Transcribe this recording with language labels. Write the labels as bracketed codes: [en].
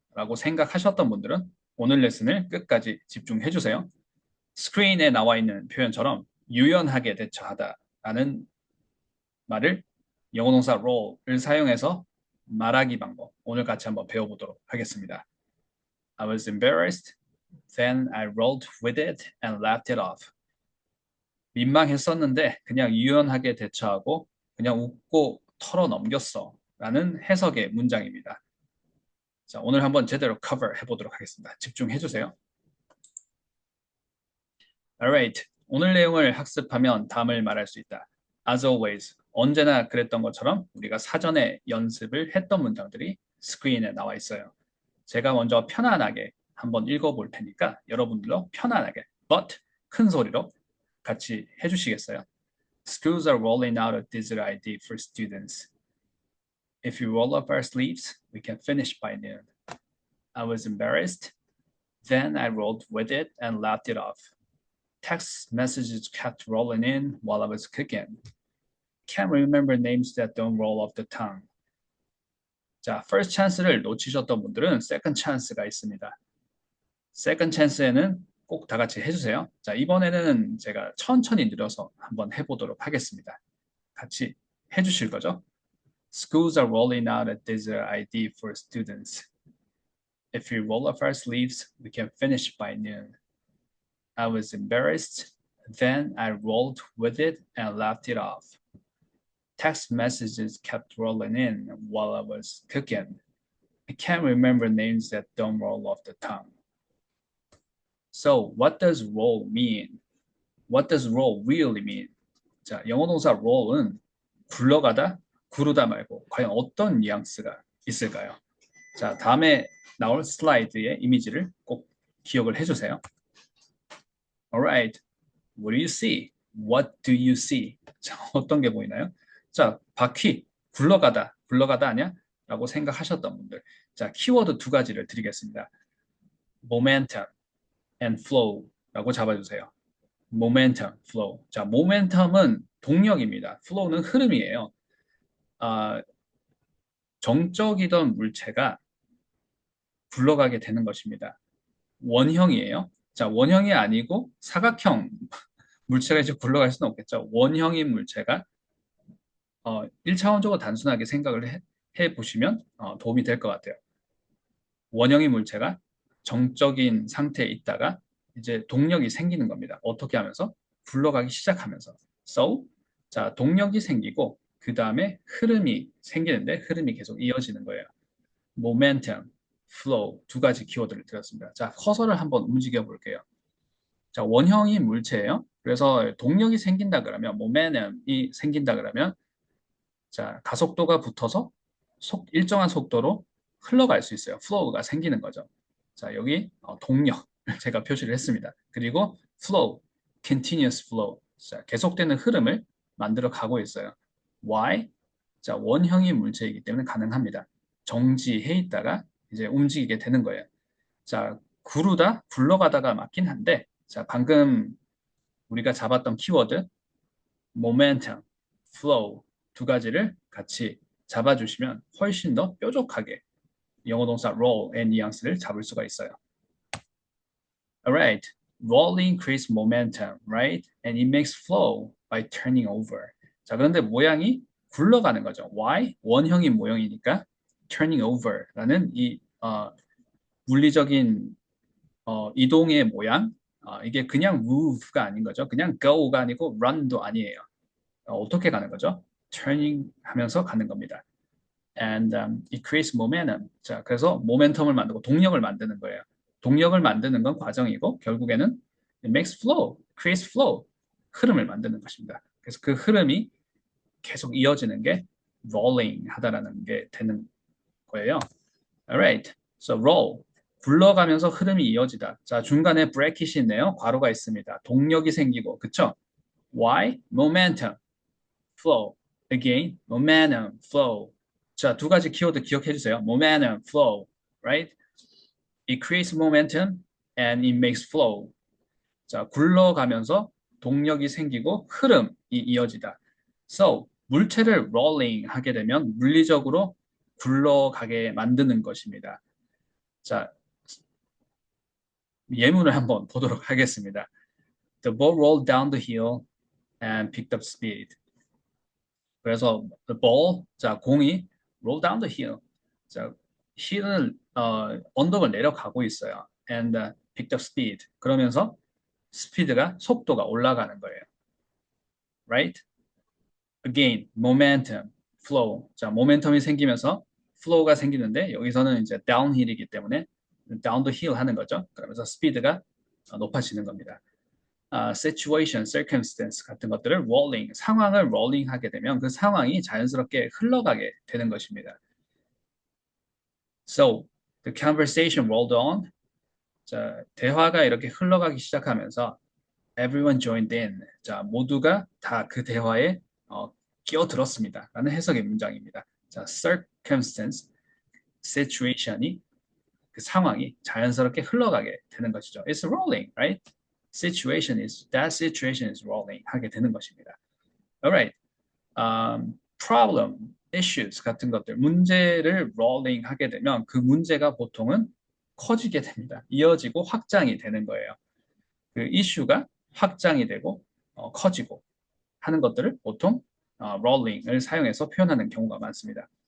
[ko] 라고 생각하셨던 분들은 오늘 레슨을 끝까지 집중해 주세요. 스크린에 나와 있는 표현처럼 유연하게 대처하다라는 말을 영어 동사 roll을 사용해서 말하기 방법 오늘 같이 한번 배워보도록 하겠습니다. [en] I was embarrassed. Then I rolled with it and laughed it off. [ko] 민망했었는데 그냥 유연하게 대처하고 그냥 웃고 털어넘겼어. 라는 해석의 문장입니다. 자, 오늘 한번 제대로 cover 해보도록 하겠습니다. 집중해 주세요. [en] Alright. [ko] 오늘 내용을 학습하면 다음을 말할 수 있다. [en] As always. [ko] 언제나 그랬던 것처럼 우리가 사전에 연습을 했던 문장들이 스크린에 나와 있어요. 제가 먼저 편안하게 한번 읽어볼 테니까 여러분들도 편안하게 but 큰 소리로 같이 해주시겠어요? [en] Schools are rolling out a digital ID for students. If you roll up our sleeves, we can finish by noon. I was embarrassed. Then I rolled with it and laughed it off. Text messages kept rolling in while I was cooking. Can't remember names that don't roll off the tongue. [ko] 자, [en] first chance [ko] 를 놓치셨던 분들은 [en] second chance [ko] 가 있습니다. [en] second chance [ko] 에는 꼭 다 같이 해주세요. 자, 이번에는 제가 천천히 느려서 한번 해보도록 하겠습니다. 같이 해주실 거죠? [en] Schools are rolling out a digital ID for students. If we roll up our sleeves, we can finish by noon. I was embarrassed. Then I rolled with it and laughed it off. Text messages kept rolling in while I was cooking. I can't remember names that don't roll off the tongue. So, what does roll mean? What does roll really mean? [ko] 자, 영어 동사 roll은 굴러가다, 구르다 말고 과연 어떤 뉘앙스가 있을까요? 자, 다음에 나올 슬라이드의 이미지를 꼭 기억을 해주세요. [en] Alright, what do you see? What do you see? [ko] 자, 어떤 게 보이나요? 자, 바퀴, 굴러가다, 굴러가다 아니야? 라고 생각하셨던 분들. 자, 키워드 두 가지를 드리겠습니다. [en] momentum and flow [ko] 라고 잡아주세요. [en] momentum, flow. [ko] 자, momentum은 동력입니다. flow는 흐름이에요. 정적이던 물체가 굴러가게 되는 것입니다. 원형이에요. 자, 원형이 아니고 사각형 물체가 이제 굴러갈 수는 없겠죠. 원형인 물체가 1차원적으로 단순하게 생각을 해 보시면 도움이 될 것 같아요. 원형인 물체가 정적인 상태에 있다가 이제 동력이 생기는 겁니다. 어떻게 하면서? 굴러가기 시작하면서. So, 자, 동력이 생기고 그 다음에 흐름이 생기는데 흐름이 계속 이어지는 거예요. momentum, flow 두 가지 키워드를 드렸습니다. 자, 커서를 한번 움직여 볼게요. 자, 원형이 물체예요. 그래서 동력이 생긴다 그러면 momentum이 생긴다 그러면 자, 가속도가 붙어서 일정한 속도로 흘러갈 수 있어요. flow가 생기는 거죠. 자, 여기 동력 제가 표시를 했습니다. 그리고 [en] flow, continuous flow. [ko] 자, 계속되는 흐름을 만들어 가고 있어요. [en] Why? [ko] 자, 원형이 물체이기 때문에 가능합니다. 정지해 있다가 이제 움직이게 되는 거예요. 자, 구르다, 굴러가다가 맞긴 한데, 자, 방금 우리가 잡았던 키워드, momentum, flow 두 가지를 같이 잡아주시면 훨씬 더 뾰족하게 영어 동사 roll의 뉘앙스를 잡을 수가 있어요. [en] Alright, roll increase momentum, right? And it makes flow by turning over. [ko] 자, 그런데 모양이 굴러가는 거죠. [en] Why? [ko] 원형인 모형이니까 turning over라는 이 물리적인 이동의 모양, 이게 그냥 move가 아닌 거죠. 그냥 go가 아니고 run도 아니에요. 어떻게 가는 거죠? turning 하면서 가는 겁니다. [en] And it creates momentum. [ko] 자, 그래서 모멘텀을 만들고 동력을 만드는 거예요. 동력을 만드는 건 과정이고 결국에는 [en] it makes flow, creates flow, [ko] 흐름을 만드는 것입니다. 그래서 그 흐름이 계속 이어지는 게 rolling 하다라는 게 되는 거예요. [en] Alright, so roll. [ko] 굴러가면서 흐름이 이어지다. 자, 중간에 브래킷이 있네요. 괄호가 있습니다. 동력이 생기고, 그쵸? [en] Why? Momentum, flow. Again, momentum, flow. [ko] 자, 두 가지 키워드 기억해 주세요. [en] momentum, flow, right? It creates momentum and it makes flow. [ko] 자, 굴러가면서 동력이 생기고 흐름이 이어지다. So, 물체를 rolling 하게 되면 물리적으로 굴러가게 만드는 것입니다. 자, 예문을 한번 보도록 하겠습니다. [en] The ball rolled down the hill and picked up speed. [ko] 그래서 [en] the ball, [ko] 자, 공이 [en] roll down the hill. [ko] 자, hill은 언덕을 내려가고 있어요. [en] And picked up speed. [ko] 그러면서 스피드가 속도가 올라가는 거예요. [en] Right? Again, momentum, flow. [ko] 자, 모멘텀이 생기면서 flow가 생기는데 여기서는 이제 downhill이기 때문에 [en] down the hill [ko] 하는 거죠. 그러면서 스피드가 높아지는 겁니다. situation, circumstance 같은 것들을 rolling, 상황을 rolling 하게 되면 그 상황이 자연스럽게 흘러가게 되는 것입니다. [en] So, the conversation rolled on. [ko] 자, 대화가 이렇게 흘러가기 시작하면서 [en] everyone joined in. [ko] 자, 모두가 다 그 대화에 끼어들었습니다. 라는 해석의 문장입니다. 자, circumstance, situation이 그 상황이 자연스럽게 흘러가게 되는 것이죠. [en] It's rolling, right? That situation is rolling [ko] 하게 되는 것입니다. Alright, problem, issues 같은 것들, 문제를 rolling 하게 되면 그 문제가 보통은 커지게 됩니다. 이어지고 확장이 되는 거예요. 그 이슈가 확장이 되고 커지고 하는 것들을 보통 rolling을 사용해서 표현하는 경우가 많습니다.